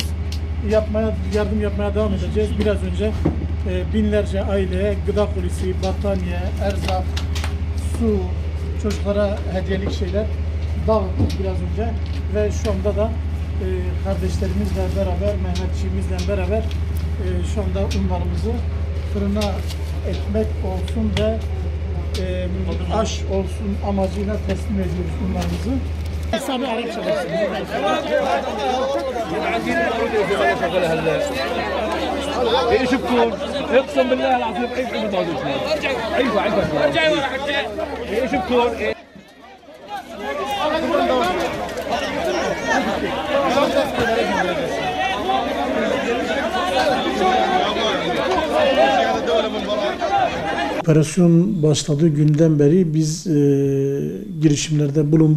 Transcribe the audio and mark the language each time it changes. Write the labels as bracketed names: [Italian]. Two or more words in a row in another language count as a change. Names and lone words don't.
[Turkish] Yardım yapmaya devam edeceğiz. Biraz önce binlerce aileye gıda kolisi, battaniye, erzak, su, çocuklara hediyelik şeyler dağıttık biraz önce ve şu anda da kardeşlerimizle beraber, Mehmetçiğimizle beraber şu anda unlarımızı fırına ekmek olsun ve aş olsun amacıyla teslim ediyoruz unlarımızı. Hesabı Arap çalışsın. [Arabic] ايش بكون؟ اقسم بالله العظيم عيب عيب الموضوع عيب عيب ارجع ورا حكي ايش بكون؟ [Turkish] Operasyon başladığı günden beri biz girişimlerde bulunduk.